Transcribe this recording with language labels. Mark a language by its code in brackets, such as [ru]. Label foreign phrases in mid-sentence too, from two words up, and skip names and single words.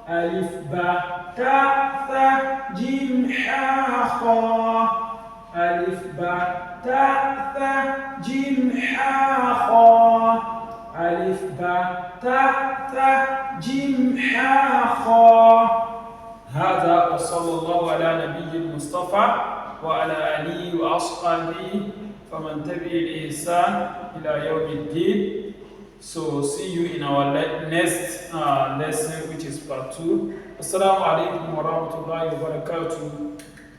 [ar] ألف، باء، تاء، ثاء، جيم، حاء، خاء. ألف، باء، تاء، ثاء، جيم، حاء، خاء. ألف، باء، تاء، ثاء، جيم، حاء، خاء. هذا وصلى الله على نبي المصطفى وعلى آله وأصحابه فمن تبع الإحسان إلى يوم الدين. [en] So see you in our next lesson, which is part 2. [ar] السلام عليكم ورحمة الله وبركاته.